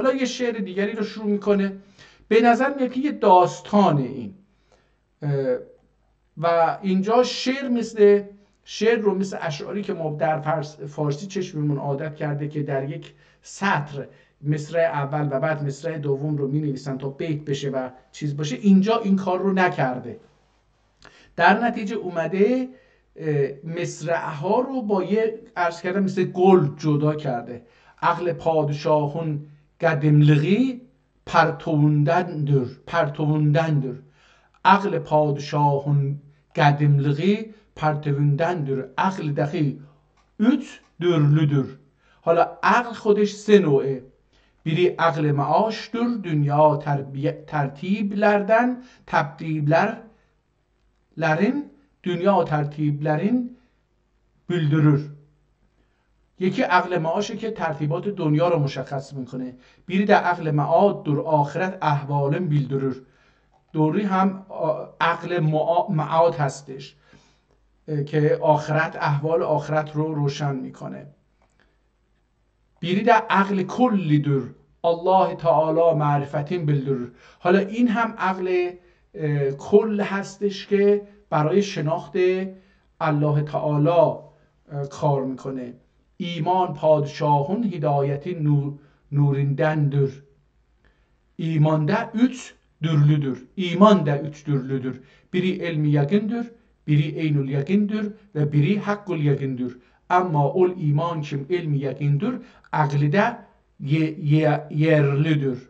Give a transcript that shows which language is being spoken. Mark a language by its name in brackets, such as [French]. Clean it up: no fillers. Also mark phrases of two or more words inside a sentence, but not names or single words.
[Persian] حالا یه شعر دیگری رو شروع میکنه. به نظر میاد که یه داستانه این و اینجا شعر رو مثل اشعاری که ما در فارسی چشممون عادت کرده که در یک سطر مصرع اول و بعد مصرع دوم رو می نویسن تا بیت بشه و چیز باشه، اینجا این کار رو نکرده. در نتیجه اومده مصرع‌ها رو با یه عرض کردم مثل گل جدا کرده. [Turkish] عقل پادشاهون قدملغی pertovundandır. Aql padişahın qədimliği pertovundandır. Aql dahi 3 dürlüdür. [Persian] حالا عقل خودش 3 نوعه. [Turkish] biri عقل معاشdır. Dünya tertiblerin bildirir. [Persian] یکی عقل معاشه که ترتیبات دنیا رو مشخص میکنه. [Turkish] biri de عقل معادdır. آخرت احوالن bildirir. [Persian] دوری هم عقل معاد هستش که آخرت احوال آخرت رو روشن میکنه. [Turkish] biri de عقل کلیdir. الله تعالی معرفتین bildirir. [Persian] حالا این هم عقل کل هستش که برای شناخت الله تعالی کار میکنه. [Turkish] ایمان padişahın hidayeti nurindendir. İman da 3 dürlüdür. İman da 3 dürlüdür. Biri ilmi yakındır, biri eynül yakındır ve biri hakkul yakındır. Ama ol iman kim ilmi yakındır, aklı da yerlidir.